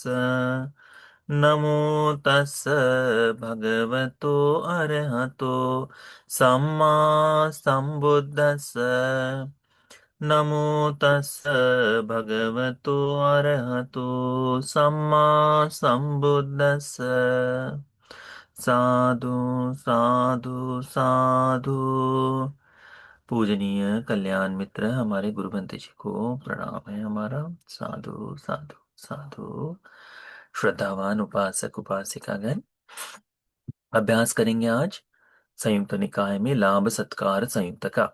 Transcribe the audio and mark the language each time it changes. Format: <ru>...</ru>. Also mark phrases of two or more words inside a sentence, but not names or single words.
<pi>नमो तस्स भगवतो अरहतो सम्मा संबुद्दस्स। नमो तस्स भगवतो अरहतो सम्मा संबुद्दस्स। साधु साधु साधु।</pi> <hi>पूजनीय कल्याण मित्र हमारे गुरु बंते जी को प्रणाम है हमारा।</hi> <pi>साधु साधु साधु।</pi> <hi>श्रद्धावान उपासक उपासिकागण, अभ्यास करेंगे आज संयुक्त निकाय में लाभ सत्कार संयुक्त का।</hi>